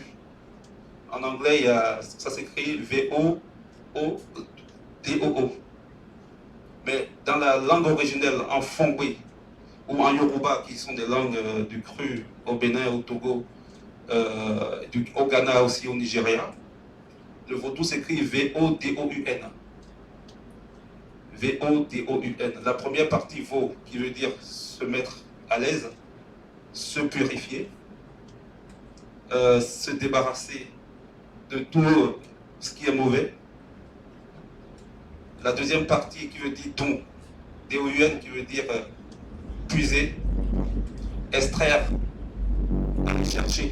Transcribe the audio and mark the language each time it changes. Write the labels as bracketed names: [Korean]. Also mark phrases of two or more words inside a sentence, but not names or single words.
[French] En anglais, ça s'écrit V-O-O-D-O-O. Mais dans la langue originelle, en Fongwe ou en Yoruba, qui sont des langues du Cru au Bénin, au Togo, au Ghana aussi, au Nigeria, le vaudou s'écrit V-O-D-O-U-N. V-O-D-O-U-N. La première partie, vaut, qui veut dire se mettre à l'aise, se purifier, se débarrasser de tout ce qui est mauvais. La deuxième partie qui veut dire don, D-O-U-N, qui veut dire puiser, extraire, aller chercher.